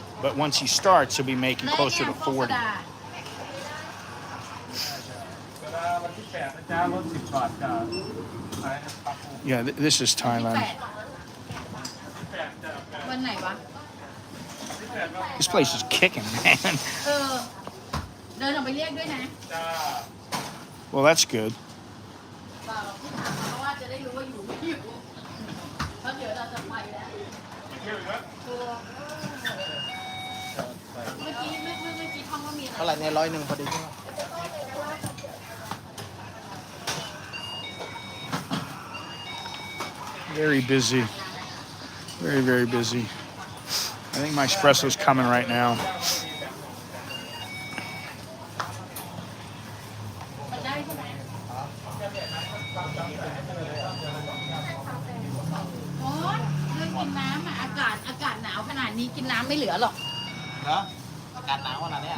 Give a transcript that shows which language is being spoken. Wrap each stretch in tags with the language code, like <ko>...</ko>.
<en>But once he starts, he'll be making closer to 40. Yeah, this is Thailand.</en> <th>วันไหนวะ</th> <en>This place is kicking, man.</en> <th>เออเดินออกไปเรียกด้วยนะ</th> <en>Well, that's good.</en> <th>เปล่าที่ถามเพราะว่าจะได้รู้ว่าอยู่ไม่อยู่เพราะเดี๋ยวเราจะไปแล้วเมื่อกี้ท่องว่ามีอะไร เท่าไหร่เนี่ย101พอดีใช่ไหม</th> <en>Very busy. Very, very busy. I think my espresso's coming right now.</en> <th>มันได้ใช่ไหมโอ้ยเรื่องกินน้ำอะอากาศหนาวขนาดนี้กินน้ำไม่เหลือหรอก เนาะอากาศหนาวขนาดเนี้ย</th>